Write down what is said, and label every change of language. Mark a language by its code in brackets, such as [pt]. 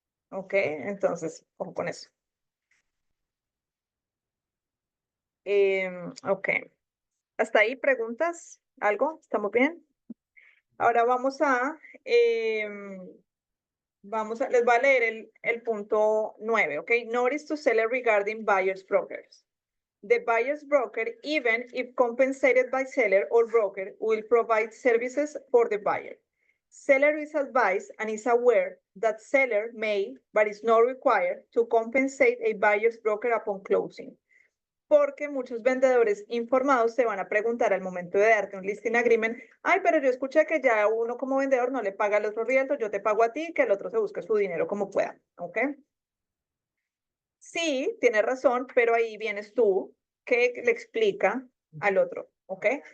[es] ¿Ok? Entonces, ojo con eso. Ok. ¿Hasta ahí preguntas? ¿Algo? ¿Estamos bien? Ahora les voy a leer el punto 9, ¿ok? [en] Notice to seller regarding buyer's brokers. The buyer's broker, even if compensated by seller or broker, will provide services for the buyer. Seller is advised and is aware that seller may, but is not required, to compensate a buyer's broker upon closing. [es] Porque muchos vendedores informados te van a preguntar al momento de darte un listing agreement, ay, pero yo escuché que ya uno como vendedor no le paga al otro realtor, yo te pago a ti, que el otro se busque su dinero como pueda, ¿ok? Sí, tienes razón, pero ahí vienes tú que le explica al otro, ¿ok?